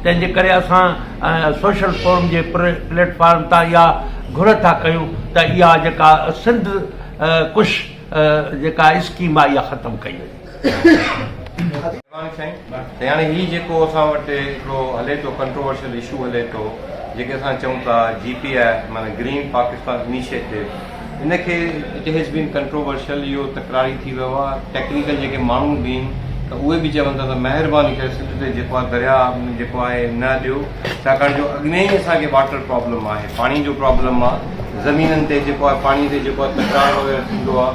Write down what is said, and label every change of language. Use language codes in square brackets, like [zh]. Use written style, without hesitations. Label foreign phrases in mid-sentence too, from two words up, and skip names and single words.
[sd] तंहिंजे करे असां [en] social forum [sd] जे प्लेटफॉर्म तां इहा घुर था कयूं त इहा जेका सिंध कुश जेका स्कीम आहे इहा ख़तमु कई वञे। हाणे ही जेको असां वटि हिकिड़ो हले थो [en] controversial issue [sd] हले थो जेके असां चऊं था GPI माना ग्रीन पाकिस्तान इनिशिएटिव, इनखे [en] it has been controversial, [sd] इहो तकरारी थी वियो आहे। टेक्निकल जेके माण्हू बि आहिनि त उहे बि चवनि था त महिरबानी करे सिंध ते जेको आहे दरिया जेको आहे न ॾियो, छाकाणि जो अॻु में ई असांखे [en] water problem [sd] आहे, पाणी जो प्रॉब्लम आहे, ज़मीननि ते जेको आहे पाणी ते जेको आहे तकरार वग़ैरह थींदो आहे।